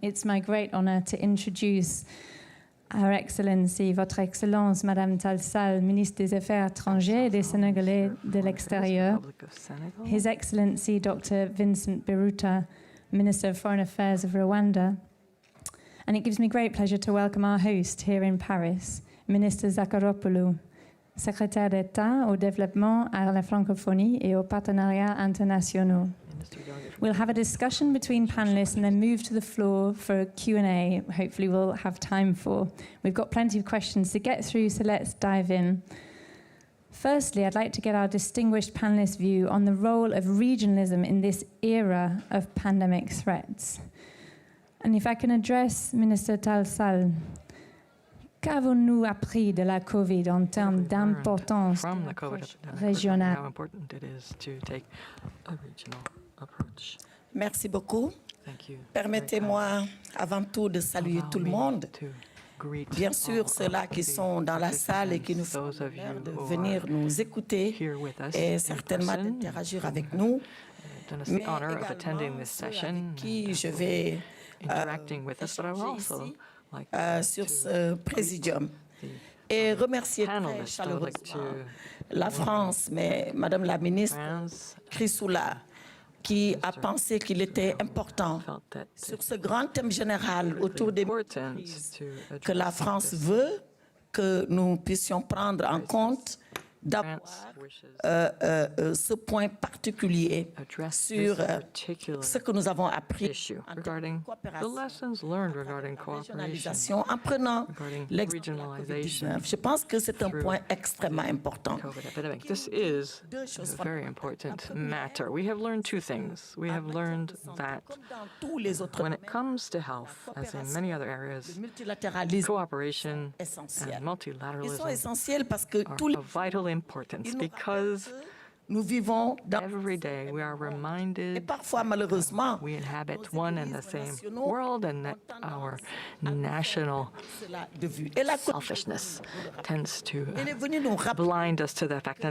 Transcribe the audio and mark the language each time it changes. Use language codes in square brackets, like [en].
[en] It's my great honor to introduce Her Excellency, [fr] Votre Excellence, [en] Madame Tall Sall, [fr] Ministre des Affaires étrangères et des Sénégalais de l'extérieur. [en] His Excellency, Dr. Vincent Biruta, Minister of Foreign Affairs of Rwanda. And it gives me great pleasure to welcome our host here in Paris, Ministre Zakharopoulou, [fr] Secrétaire d'État au développement, à la francophonie et aux partenariats internationaux. [en] We'll have a discussion between panelists and then move to the floor for a Q&A, hopefully we'll have time for. We've got plenty of questions to get through, so let's dive in. Firstly, I'd like to get our distinguished panelists' view on the role of regionalism in this era of pandemic threats. And if I can address Minister Tall Sall, [fr] qu'avons-nous appris de la COVID en termes d'importance régionale? [en] How important it is to take a regional approach. [fr] Merci beaucoup. [en] Thank you. [fr] Permettez-moi avant tout de saluer tout le monde. Bien sûr, ceux-là qui sont dans la salle et qui nous font l'honneur de venir nous écouter et certainement d'interagir avec nous, mais également ceux avec qui je vais échanger ici sur ce présidium. Et remercier très chaleureusement la France, mais Madame la ministre Chrysoula, qui a pensé qu'il était important, sur ce grand thème général autour des crises, que la France veut que nous puissions prendre en compte d'avoir ce point particulier sur ce que nous avons appris en termes de coopération, en prenant l'exemple de la COVID-19. Je pense que c'est un point extrêmement important. [en] This is a very important matter. We have learned two things. We have learned that when it comes to health, as in many other areas, cooperation and multilateralism are of vital importance because every day we are reminded that we inhabit one and the same world and that our national selfishness tends to blind us to the fact.